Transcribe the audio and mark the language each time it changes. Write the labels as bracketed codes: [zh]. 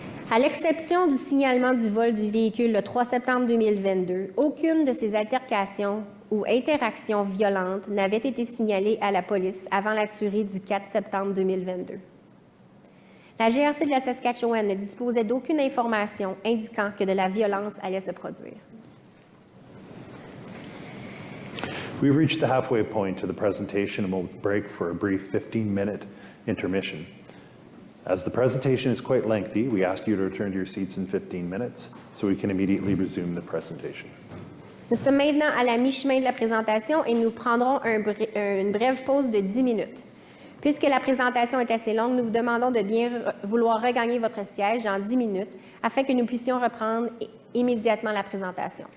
[fr] À l'exception du signalement du vol du véhicule le 3 septembre 2022, aucune de ces altercations ou interactions violentes n'avait été signalée à la police avant la tuerie du 4 septembre 2022. La GRC de la Saskatchewan ne disposait d'aucune information indiquant que de la violence allait se produire. [en] We've reached the halfway point to the presentation and we'll break for a brief 15-minute intermission. As the presentation is quite lengthy, we ask you to return to your seats in 15 minutes so we can immediately resume the presentation. [fr] Nous sommes maintenant à la mi-chemin de la présentation et nous prendrons une brève pause de 10 minutes. Puisque la présentation est assez longue, nous vous demandons de bien vouloir regagner votre siège en 10 minutes afin que nous puissions reprendre immédiatement la présentation.